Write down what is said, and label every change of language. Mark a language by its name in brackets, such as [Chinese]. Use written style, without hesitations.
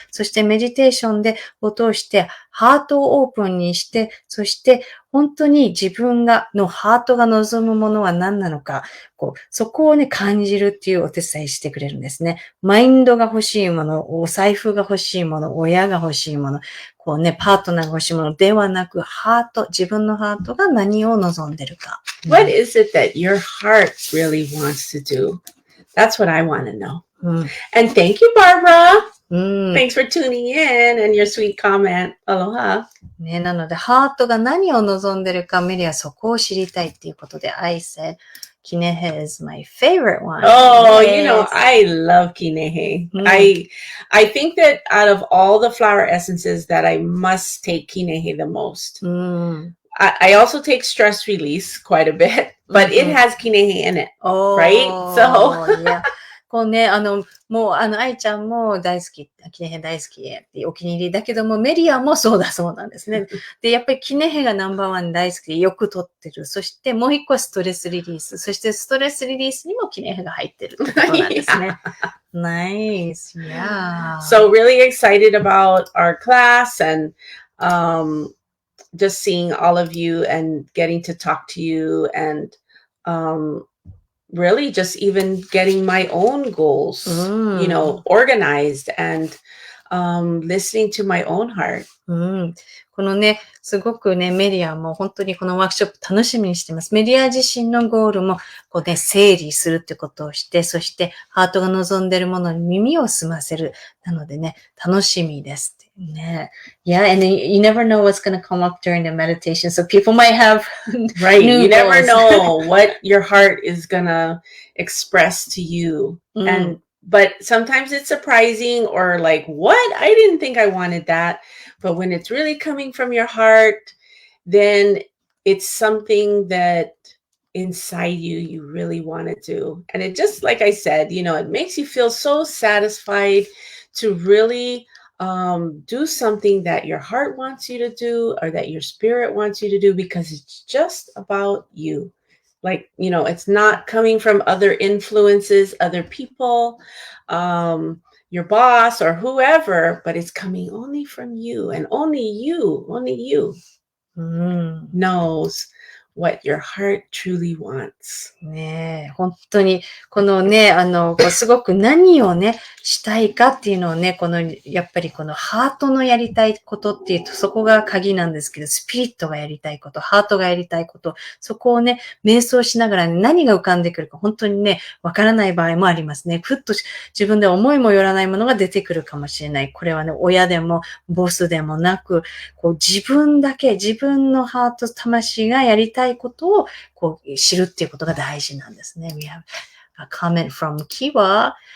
[Japanese] そしてメディテーションを通して、ハートをオープンにして、そして本当に自分のハートが望むものは何なのか、そこをね、感じるっていうお手伝いしてくれるんですね。マインドが欲しいもの、お財布が欲しいもの、親が欲しいもの、パートナーが欲しいものではなく、自分のハートが何を望んでるか。 [English] What is it that your heart really wants to do? That's what I want to know. And thank you, Barbara. Thanks for tuning in and your sweet comment. Aloha. [Japanese] ね、なので、ハートが何を望んでるか、メリアはそこを知りたいっていうことで、 [English] I said, Kinehe is my favorite one. Oh, I love Kinehe. I think that out of all the flower essences that I must take Kinehe the most. I also take stress release quite a bit, but it has Kinehe in it, right? So, yeah. [Japanese] もう愛ちゃんも大好き、キネヘ大好きってお気に入りだけども、メリアもそうなんですね。で、やっぱりキネヘがナンバーワン大好きでよく撮ってる。そしてもう一個はストレスリリース。そしてストレスリリースにもキネヘが入ってるってことなんですね。 [English] Nice. Yeah. So really excited about our class and just seeing all of you and getting to talk to you and really just even getting my own goals, organized and listening to my own heart. [Japanese] このね、すごくね、メリアも本当にこのワークショップ楽しみにしてます。メリア自身のゴールも整理するってことをして、そしてハートが望んでるものに耳を澄ませる。なのでね、楽しみです。ね。 [English] Yeah, and you never know what's going to come up during the meditation. So people might have right. You never know what your heart is going to express to you. But sometimes it's surprising or like, what? I didn't think I wanted that. But when it's really coming from your heart, then it's something that inside you really want to do. And it just, like I said, it makes you feel so satisfied to really do something that your heart wants you to do or that your spirit wants you to do because it's just about you. Like, it's not coming from other influences, other people, your boss or whoever, but it's coming only from you and only you knows what your heart truly wants. [Japanese] ねえ、本当に、このね、すごく何をね、したいかっていうのをね、やっぱりハートのやりたいことっていうと、そこが鍵なんですけど、スピリットがやりたいこと、ハートがやりたいこと、そこをね、瞑想しながら、ね、何が浮かんでくるか、本当にね、わからない場合もありますね。ふっと自分で思いもよらないものが出てくるかもしれない。これはね、親でも、ボスでもなく、自分のハート、魂がやりたいことを、知るっていうことが大事なんですね。 [English] We have a comment from Kiwa.